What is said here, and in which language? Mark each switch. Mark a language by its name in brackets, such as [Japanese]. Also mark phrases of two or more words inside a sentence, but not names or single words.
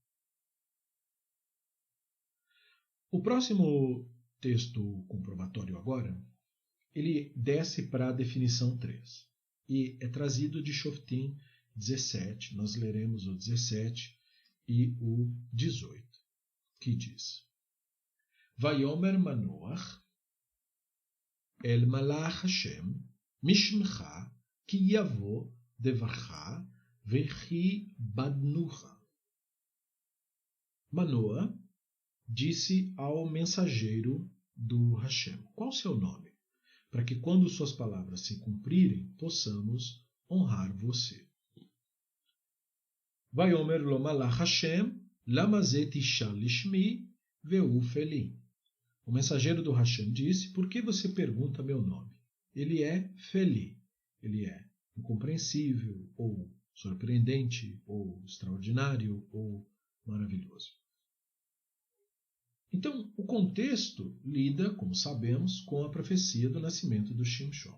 [Portuguese] O próximo texto comprobatório agora, ele desce para a definição 3 e é trazido de Shoftim 17, nós leremos o 17 e o 18, que diz: [Hebrew] ויאמר מנוח אל מלאך השם מי שמך כי יבא דבריך וכבדנוך. [Portuguese] Manoah disse ao mensageiro do Hashem: qual o seu nome? Para que quando suas palavras se cumprirem, possamos honrar você. [Hebrew] ויאמר לו מלאך השם למה זה תשאל לשמי והוא פלאי. [Portuguese] O mensageiro do Hashem disse: por que você pergunta meu nome? Ele é feli, ele é incompreensível, ou surpreendente, ou extraordinário, ou maravilhoso. Então, o contexto lida, como sabemos, com a profecia do nascimento do Shimshon.